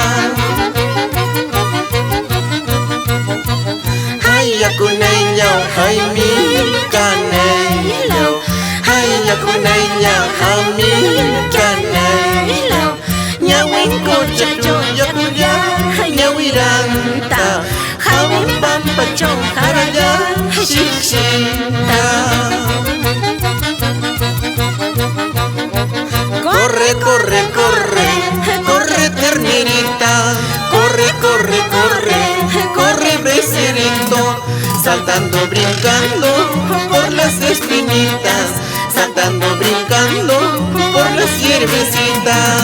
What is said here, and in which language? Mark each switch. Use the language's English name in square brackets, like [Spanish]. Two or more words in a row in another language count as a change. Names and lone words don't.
[Quechua] Ay akunaya, ay mi canaylo, ay akunaya, ay mi canaylo. Ñawinko chacho yakuya ñawiranta, hawin pampacho haraya shikshita. [Spanish] Corre, corre, corre, corre ternerita, corre, corre, corre, corre becerito, saltando, brincando por las espinitas, saltando, brincando por las hierbecitas.